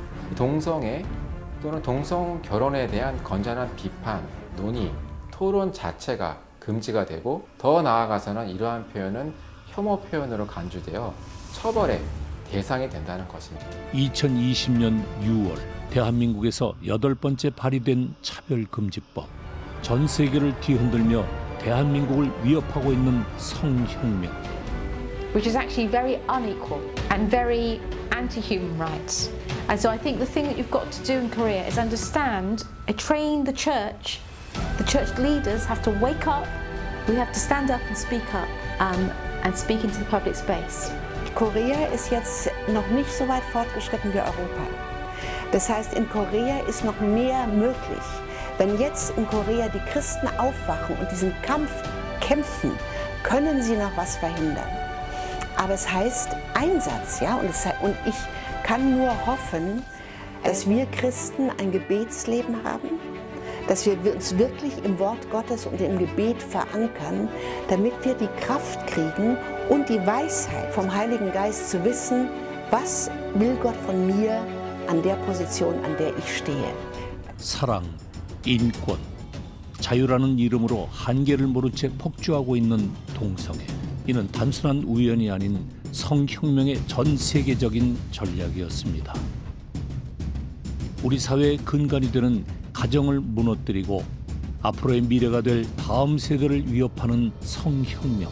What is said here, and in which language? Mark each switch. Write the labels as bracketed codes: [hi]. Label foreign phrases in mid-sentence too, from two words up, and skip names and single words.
[ko] 동성애 또는 동성결혼에 대한 건전한 비판, 논의, 토론 자체가 금지가 되고 더 나아가서는 이러한 표현은 혐오 표현으로 간주되어 처벌의 대상이 된다는 것입니다. 2020년 6월 대한민국에서 8번째 발의된 차별금지법. 전 세계를 뒤흔들며 대한민국을 위협하고 있는 성혁명. [en] Which is actually very unequal and very anti-human rights. And so I think the thing that you've got to do in Korea is understand, train the church leaders have to wake up, we have to stand up and speak up and speak into the public space. [de] Korea ist jetzt noch nicht so weit fortgeschritten wie Europa. Das heißt, in Korea ist noch mehr möglich. Wenn jetzt in Korea die Christen aufwachen und diesen Kampf kämpfen, können sie noch was verhindern. Aber es heißt Einsatz, ja, und ich kann nur hoffen, dass wir Christen ein Gebetsleben haben, dass wir uns wirklich im Wort Gottes und im Gebet verankern, damit wir die Kraft kriegen und die Weisheit vom Heiligen Geist zu wissen, was will Gott von mir an der Position, an der ich stehe. [ko] 사랑, 인권, 자유라는 이름으로 한계를 모른 채 폭주하고 있는 동성애. 이는 단순한 우연이 아닌 성혁명의 전 세계적인 전략이었습니다. 우리 사회의 근간이 되는 가정을 무너뜨리고 앞으로의 미래가 될 다음 세대를 위협하는 성혁명.